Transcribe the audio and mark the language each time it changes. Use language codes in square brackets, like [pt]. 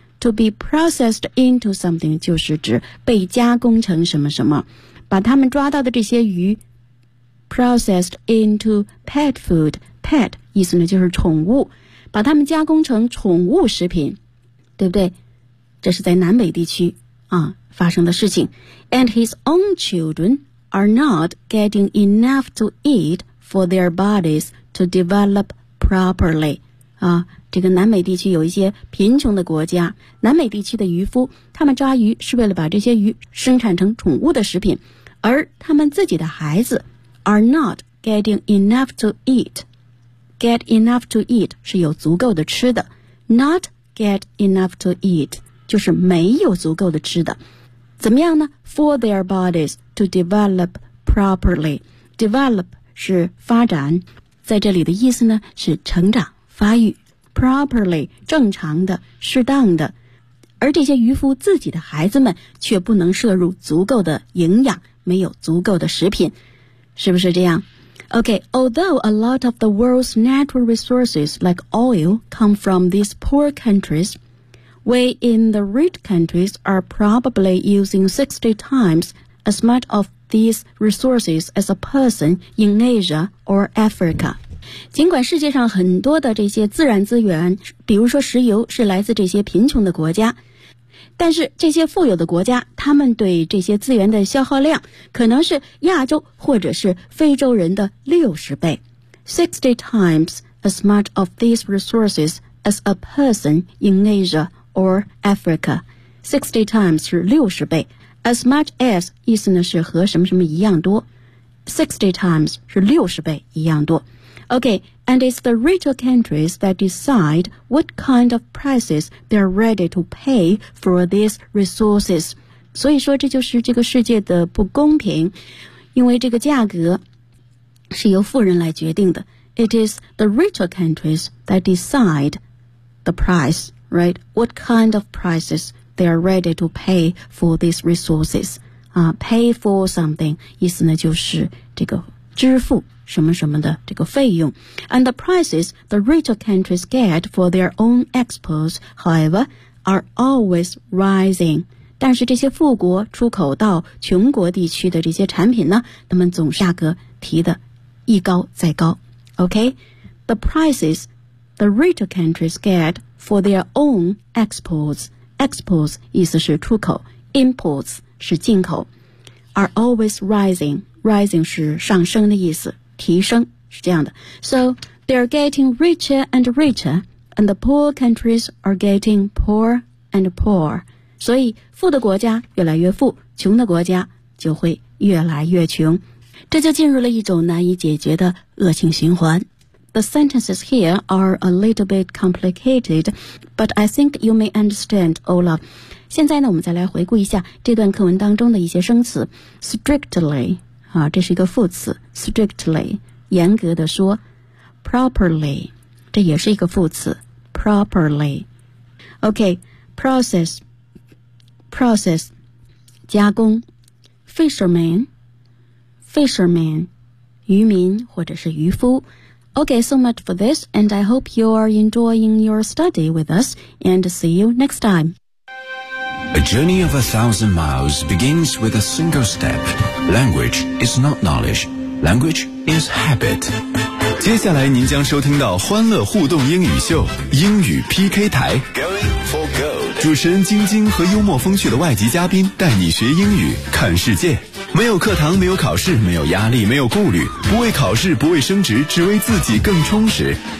[en] To be processed into something [zh] 就是指被加工成什么什么，把他们抓到的这些鱼 [en] Processed into pet food. [zh] Pet 意思呢就是宠物，把它们加工成宠物食品，对不对？这是在南美地区啊发生的事情。 [en] And his own children are not getting enough to eat for their bodies to develop properly. [zh] 啊，这个南美地区有一些贫穷的国家，南美地区的渔夫，他们抓鱼是为了把这些鱼生产成宠物的食品，而他们自己的孩子 [en] are not getting enough to eat. Get enough to eat [zh] 是有足够的吃的。 [en] Not get enough to eat [zh] 就是没有足够的吃的。怎么样呢？ [en] For their bodies to develop properly. [zh] Develop 是发展，在这里的意思呢是成长、发育。 Properly 正常的、适当的。而这些渔夫自己的孩子们却不能摄入足够的营养，没有足够的食品。是不是这样？ [en] Okay, although a lot of the world's natural resources like oil come from these poor countries, we in the rich countries are probably using 60 times as much of these resources as a person in Asia or Africa. [zh] 尽管世界上很多的这些自然资源，比如说石油，是来自这些贫穷的国家，但是这些富有的国家，他们对这些资源的消耗量可能是亚洲或者是非洲人的60倍。 [en] 60 times as much of these resources as a person in Asia or Africa. [zh] 60 times 是60倍， as much as 意思呢是和什么什么一样多， 60 times 是60倍一样多。 [en] OK, and it's the richer countries that decide what kind of prices they're ready to pay for these resources. [zh] 所以说这就是这个世界的不公平，因为这个价格是由富人来决定的。 [en] It is the richer countries that decide the price, right? What kind of prices they are ready to pay for these resources、pay for something [zh] 意思呢就是这个支付什么什么的这个费用。 [en] And the prices the richer countries get for their own exports, however, are always rising. [zh] 但是这些富国出口到穷国地区的这些产品呢，他们总价格提的一高再高。 [en] OK, the prices the richer countries get for their own exports, exports [zh] 意思是出口， [en] imports [zh] 是进口， [en] are always rising, rising [zh] 是上升的意思，提升是这样的。 [en] So they're getting richer and richer, and the poor countries are getting poor and poor. [zh] 所以富的国家越来越富，穷的国家就会越来越穷。这就进入了一种难以解决的恶性循环。 [en] The sentences here are a little bit complicated, but I think you may understand, Olaf. [zh] 现在呢，我们再来回顾一下这段课文当中的一些生词。 Strictly, 啊，这是一个副词。Strictly, 严格的说。 Properly, 这也是一个副词。Properly. Okay, process, 加工。 Fisherman, 渔民或者是渔夫。 [en] Okay, so much for this, and I hope you are enjoying your study with us, and see you next time. A journey of 1,000 miles begins with a single step. Language is not knowledge. Language is habit. [zh] 接下来您将收听到欢乐互动英语秀，英语 PK 台。 [en] Going for gold. [zh] 主持人晶晶和幽默风趣的外籍嘉宾带你学英语，看世界。没有课堂，没有考试，没有压力，没有顾虑，不为考试，不为升职，只为自己更充实。